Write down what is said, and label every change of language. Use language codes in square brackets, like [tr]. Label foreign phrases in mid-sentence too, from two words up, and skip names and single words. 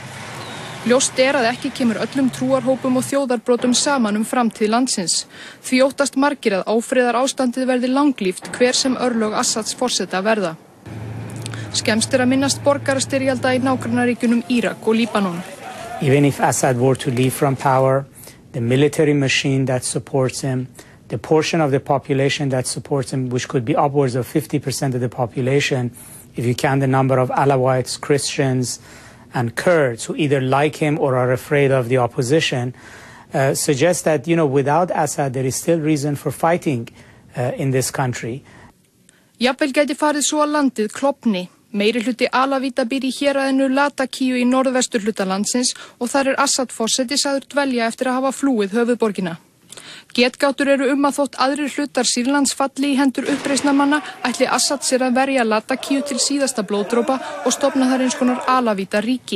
[is] Ljóst er að ekki kemur öllum trúarhópum og þjóðarbrotum saman framtíð landsins. Því óttast margir að áfriðar ástandið verði langlíft hver sem örlög Assads forseta verða. Skemmst er að minnast borgarastyrjalda í nágrannaríkjunum Írak og Líbanon. [en] Even if Assad were to leave from power, the military machine that supports him, the portion of the population that supports him, which could be upwards of 50% of the population, if you count the number of Alawites, Christians, and Kurds who either like him or are afraid of the opposition, suggests that, without Assad, there is still reason for fighting in this country. [is] Jafnvel gæti farið svo að landið klofni. Meirihluti alavíta býr í héraðinu Latakíu í norðvesturhluta landsins og þar er Assad forseti sagður dvelja eftir að hafa flúið höfuðborgina. Getgátur eru að þótt aðrir hlutar Sýrlands falli í hendur uppreisnarmanna ætli Assad sér að verja Latakíu til síðasta blóðdropa og stofna þar eins konar alavíta ríki.